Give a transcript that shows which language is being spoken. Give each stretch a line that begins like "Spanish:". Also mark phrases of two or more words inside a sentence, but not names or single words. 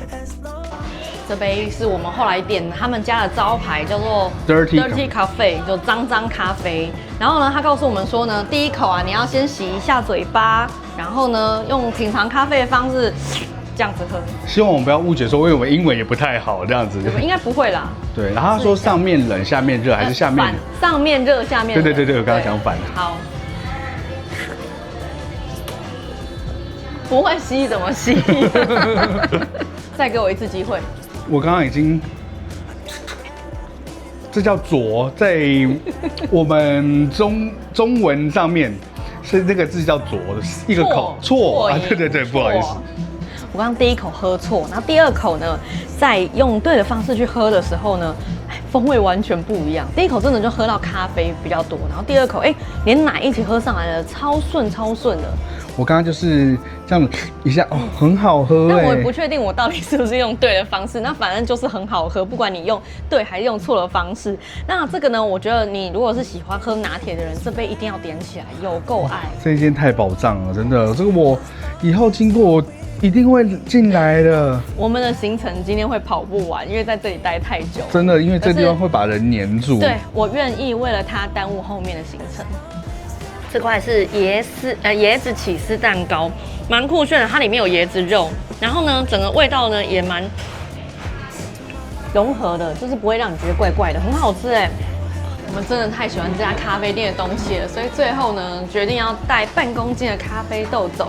Chinese: 這杯是我們後來點他們家的招牌，叫做 Dirty Cafe， 就髒髒咖啡。然後呢，他告訴我們說呢，第一口啊，你要先洗一下嘴巴，然後呢，用品嘗咖啡的方式這樣子喝。希望我们不要誤解說，因为我们英文也不太好，這樣子。應該不會啦。對，然後他說上面冷，下面熱，還是下面？上面熱，下面冷。對，我剛剛講反了。好。不會吸怎麼吸？再給我一次機會。我剛剛已經，這叫濁，在我們中文上面是那個字叫濁的一個口錯啊，對，不好意思。我剛剛第一口喝錯，然後第二口呢，在用對的方式去喝的時候呢，風味完全不一樣。第一口真的就喝到咖啡比較多，然後第二口連奶一起喝上來了，超順的。我剛剛就是這樣一下哦，很好喝。但我也不確定我到底是不是用對的方式，那反正就是很好喝，不管你用對還是用錯的方式。那這個呢，我覺得你如果是喜歡喝拿鐵的人，這杯一定要點起來，有夠愛。這一間太寶藏了，真的，這個我以後經過我一定會進來的。我們的行程今天會跑不完，因為在這裡待太久。真的，因為這地方會把人黏住。對，我願意為了它耽誤後面的行程。這塊是椰子起司蛋糕，蠻酷炫的，它裡面有椰子肉，然後呢，整個味道呢也蠻融合的，就是不會讓你覺得怪怪的，很好吃哎。我們真的太喜歡這家咖啡店的東西了，所以最後呢，決定要帶半公斤的咖啡豆走。